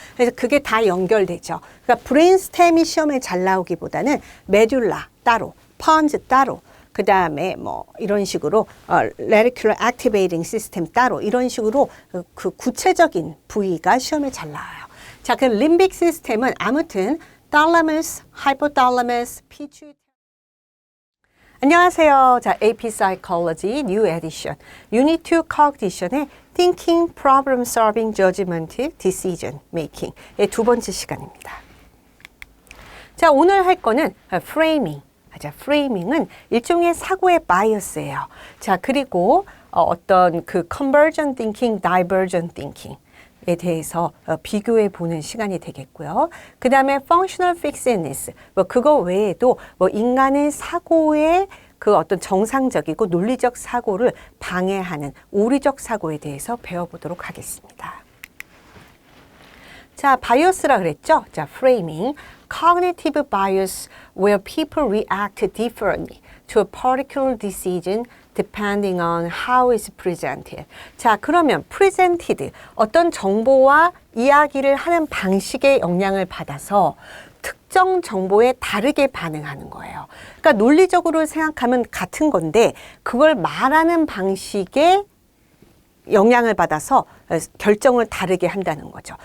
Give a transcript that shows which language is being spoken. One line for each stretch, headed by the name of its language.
Korean: 그래서 그게 다 연결되죠. 그러니까 브레인스템이 시험에 잘 나오기보다는 메듈라 따로, 펀즈 따로, 그 다음에 뭐 이런 식으로 radicular activating system 따로 이런 식으로 그 구체적인 부위가 시험에 잘 나와요. 자, 그 림빅 시스템은 아무튼 thalamus, hypothalamus, pituitary. 안녕하세요.
English: 자, AP Psychology New Edition Unit 2 Cognition의 Thinking, Problem Solving, Judgment, Decision Making의
Korean: 두 번째 시간입니다. 자, 오늘 할 거는 Framing. 자, Framing은 일종의 사고의 바이어스예요. 자, 그리고 어떤 그 Convergent Thinking, Divergent Thinking 에 대해서 비교해 보는 시간이 되겠고요. 그 다음에 functional fixedness, 뭐 그거 외에도 뭐 인간의 사고의 그 어떤 정상적이고 논리적 사고를 방해하는 오류적 사고에 대해서 배워보도록 하겠습니다. 자, 바이어스라 그랬죠?
English: 자, framing, cognitive bias where people react differently to a particular decision depending on how it's presented.
Korean: 자, 그러면 presented, 어떤 정보와 이야기를 하는 방식의 영향을 받아서 특정 정보에 다르게 반응하는 거예요. 그러니까 논리적으로 생각하면 같은 건데 그걸 말하는 방식에 영향을 받아서 결정을 다르게 한다는 거죠.